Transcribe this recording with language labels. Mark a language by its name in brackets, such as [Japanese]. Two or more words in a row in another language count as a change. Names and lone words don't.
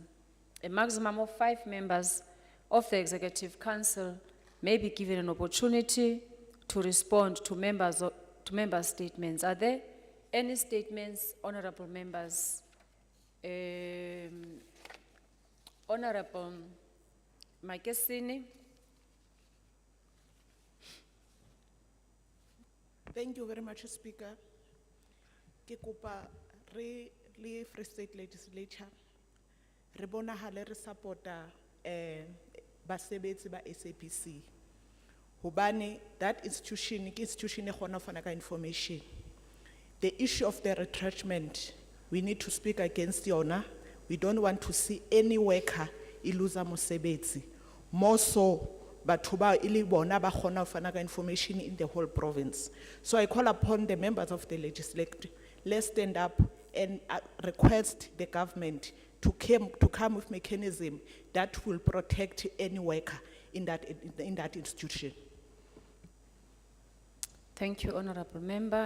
[English] A maximum of 5 members of the Executive Council may be given an opportunity to respond to members' statements. Are there any statements, honorable members? Honorable Makesini. Thank you very much, Speaker. [Southern Sotho] Ke kopa re le Free State Legislature re bonahale re supporta basebetsi ba SAPC. Hobane [English] that institution [Southern Sotho] ke institution e kgona ho fana ka information. [English] The issue of the retrenchment, we need to speak against yona. [Southern Sotho] We don't want to see any worker iluza mosebetsi. [English] More so, [Southern Sotho] batho ba ili bona ba kgona ho fana ka information [English] in the whole province. So I call upon the members of the legislature, let's stand up and request the government to come with mechanism that will protect any worker in that institution. Thank you, Honorable Member.